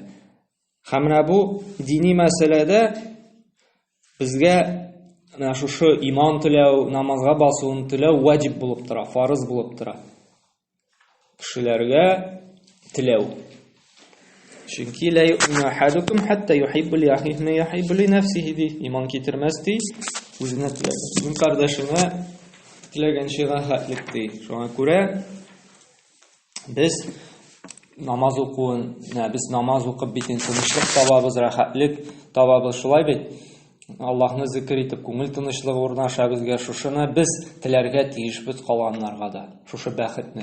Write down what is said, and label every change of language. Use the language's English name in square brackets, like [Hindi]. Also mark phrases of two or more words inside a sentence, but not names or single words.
[Tatar] Һәм бу дини мәсьәләдә безгә шушы иман теләү, намазга басуын теләү ваҗиб булып тора, фарыз булып тора. Кешеләргә теләү. [Arabic] Чөнки لا يؤمن أحدكم حتى يحب لأخيه ما يحب لنفسه ди. [Tatar] Иман китермәс ди, үзенә теләгән кардәшенә теләгәнчә рәхәтлек ди. Шуңа күрә без намаз укуын, без намаз укып бит тынычлык табабыз, рәхәтлек табабыз, шулай бит. Аллаһны зикр итеп күңел тынычлыгы урнаша безгә, шушыны без теләргә тиешбез калганнарга да, шушы бәхетне.